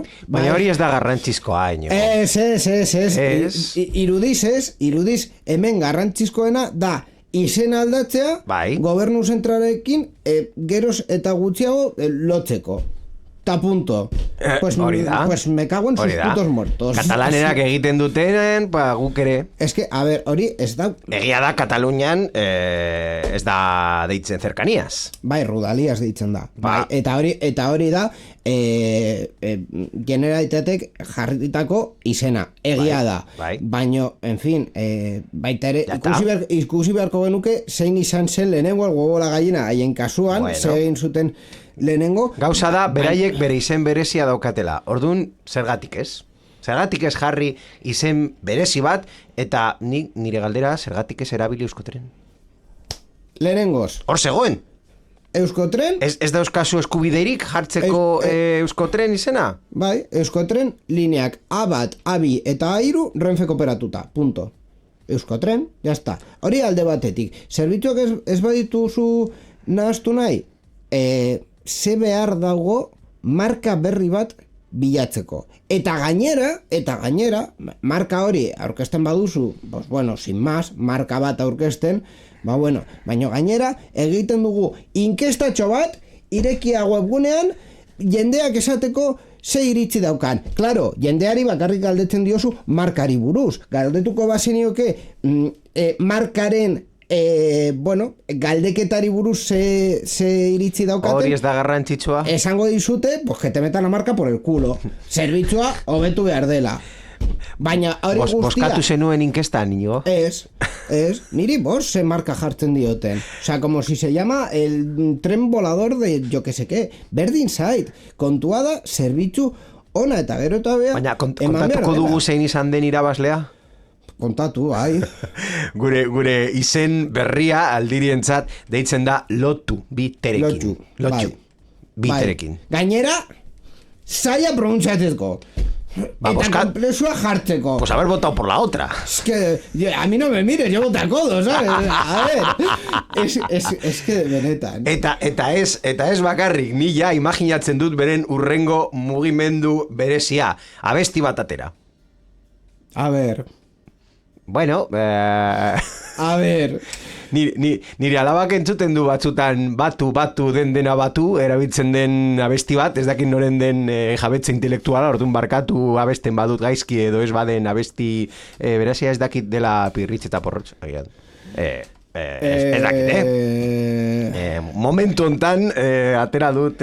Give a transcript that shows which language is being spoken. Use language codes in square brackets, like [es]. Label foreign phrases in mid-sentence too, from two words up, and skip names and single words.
[eu] baina hori ez da garrantzizkoa, Inigo. Irudiz, hemen garrantzizkoena da izen aldatzea, bai, gobernu zentralekin geroz eta gutxiago lotzeko. Ta punto. Hori da. [es] Pues me cago en sus putos muertos. [eu] Katalanerak egiten dutenen, guk ere. [es] Es que, a ver, [eu] hori ez da... Egia da, Katalunian ez da deitzen cercanías. Bai, Rodalias deitzen da. Bai, eta hori da Generalitatek jarritako izena. Egia da. Baino, [es] en fin, [eu] baita ere, ikusi beharko genuke zein izan zen lehenengo [es] algo la gallina [eu] haien kasuan, zein zuten lehenengo. Gauza da, beraiek bere izen berezia daukatela. Ordun zergatik ez? Zergatik ez jarri izen berezi bat, eta nire galdera, zergatik ez erabili Euskotren? Lehenengoz, Hor zegoen! Euskotren, Ez da euskazu eskubideirik jartzeko Euskotren izena? bai, Euskotren lineak A1, A2 eta A3 Renfe kooperatuta, punto. Euskotren, jazta. Hori alde batetik. Zerbitzuak ez badituzu nahaztu nahi, ze behar dago marka berri bat bilatzeko. Eta gainera, marka hori aurkezten baduzu, [es] pues bueno, sin más, [eu] marka bat aurkezten, baina gainera egiten dugu inkestatxo bat, irekia webgunean, jendeak esateko ze iritzi daukan. Claro, jendeari bakarrik galdetzen diozu markari buruz. Galdetuko bazenioke markaren galdeketari buruz ze iritzi daukaten. Hori ez da garrantzitsua. Esango dizute, [es] pues que te metan la marca por el culo. [eu] Zerbitzua hobetu behar dela. Baina hori guztia... Boskatu zenuen inkestan, Inigo? Ez, niri ze marka jartzen dioten. [es] O sea, como si se llama el tren volador de yo que sé qué. [eu] Berdin zait. Kontua da, zerbitzu ona eta gero eta bea... Baina kontatuko dugu zein izan den irabazlea? Kontatu, bai. Gure izen berria aldirientzat deitzen da lotu, biterekin. Lotxu. Biterekin. Gainera, zaila pronuntziatzeko. Ba, eta komplexua jartzeko. [es] Pues haber votado por la otra. Es que a mí no me mires, yo voto a codo, ¿sabes? A ver, es que benetan. [eu] Eta ez bakarrik, ni ja imaginatzen dut beren urrengo mugimendu berezia. Abesti bat atera. [es] A ver. Bueno, A ver. [eu] Nire alabak entzuten du batzutan batu, dena batu, erabiltzen den abesti bat, ez dakit noren den jabetze intelektuala, orduan barkatu abesten badut gaizki edo ez baden abesti berazia ez dakit dela Pirritx eta Porrotx. Ez dakit, momentu hontan atera dut